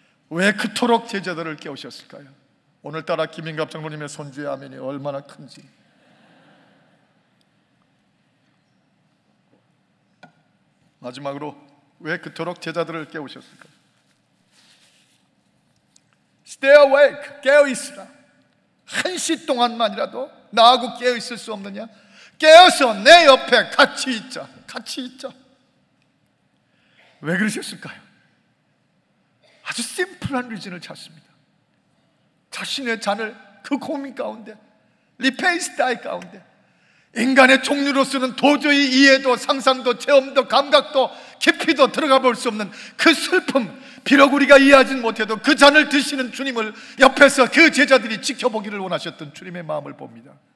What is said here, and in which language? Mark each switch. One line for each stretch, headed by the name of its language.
Korean: 왜 그토록 제자들을 깨우셨을까요? 오늘따라 김인갑 장로님의 손주의 아멘이 얼마나 큰지. 마지막으로 왜 그토록 제자들을 깨우셨을까요?
English: Stay awake,
Korean: 깨어있으라. 한시 동안만이라도 나하고 깨어있을 수 없느냐? 깨어서 내 옆에 같이 있자. 왜 그러셨을까요? 아주 심플한 리즌을 찾습니다. 자신의 잔을 그 고민 가운데, 리페이스다이 가운데, 인간의 종류로서는 도저히 이해도 상상도 체험도 감각도 깊이도 들어가 볼 수 없는 그 슬픔, 비록 우리가 이해하지 못해도 그 잔을 드시는 주님을 옆에서 그 제자들이 지켜보기를 원하셨던 주님의 마음을 봅니다.